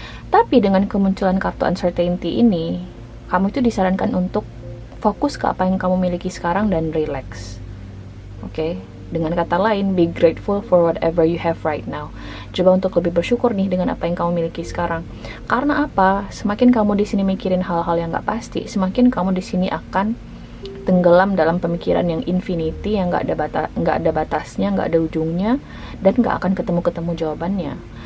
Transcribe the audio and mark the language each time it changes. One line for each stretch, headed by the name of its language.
Indonesian: Tapi dengan kemunculan kartu uncertainty ini, kamu itu disarankan untuk fokus ke apa yang kamu miliki sekarang dan relax. Oke? Dengan kata lain,
English: be grateful for whatever you have right now.
Indonesian: Coba untuk lebih bersyukur nih dengan apa yang kamu miliki sekarang. Karena apa? Semakin kamu di sini mikirin hal-hal yang nggak pasti, semakin kamu di sini akan tenggelam dalam pemikiran yang infinity, yang nggak ada batasnya, nggak ada ujungnya, dan nggak akan ketemu jawabannya.